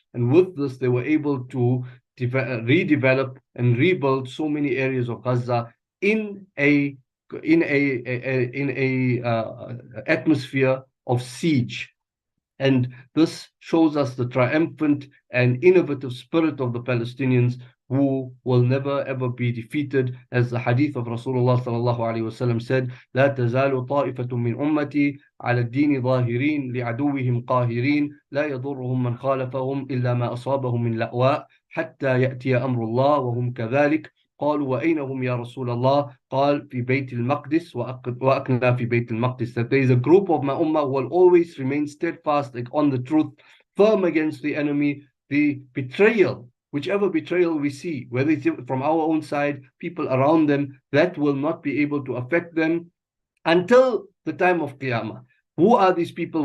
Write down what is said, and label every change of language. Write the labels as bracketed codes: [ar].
[en] And with this, they were able to redevelop and rebuild so many areas of Gaza in a atmosphere of siege. And this shows us the triumphant and innovative spirit of the Palestinians, who will never ever be defeated. As the hadith of Rasulullah sallallahu alaihi wasallam said, [ar] لا تزال طائفة من أمتي على الدين ظاهرين لعدوهم قاهرين لا يضرهم من خالفهم إلا ما أصابهم من لأواء حتى يأتي أمر الله وهم كذلك. قالوا وأين هم يا رسول الله قال في بيت المقدس وأكنا في بيت المقدس. [en] That there is a group of my ummah who will always remain steadfast on the truth, firm against the enemy, the betrayal, whichever betrayal we see, whether it's from our own side, people around them, that will not be able to affect them until the time of Qiyamah. Who are these people?